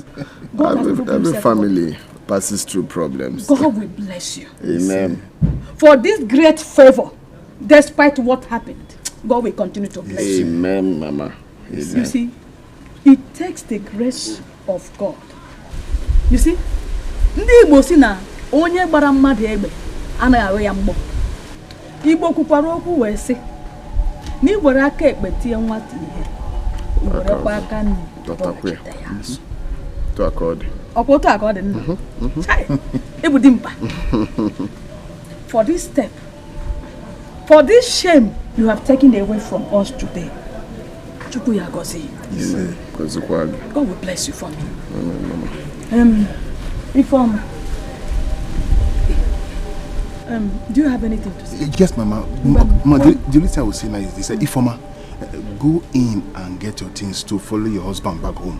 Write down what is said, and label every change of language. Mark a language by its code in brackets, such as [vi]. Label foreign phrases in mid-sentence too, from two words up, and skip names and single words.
[en] Every family passes through problems. God will bless you. Amen. For this great favor, despite what happened, God will continue to bless you. Amen, Mama. Amen. You see, it takes the grace of God. You see, [ig] ndị Igbo si na onye gbara mmadụ egbe anaghị ahụ ya mgbọ. Igbo kwukwara okwu wee sị na iwere aka ekpe tie nwata ihe, iwerekwa aka nri dọtakwa ya azụ. [en] To accord. [ig] Okoto accord nna. Ebu di mkpa. [en] For this step, for this shame you have taken away from us today, [ig] Chukwu ya gozi. [en] God will bless you for me. Ifeoma. Do you have anything to say? Yes, Mama. Mama, the only thing I will say now is this: Ifeoma, go in and get your things to follow your husband back home.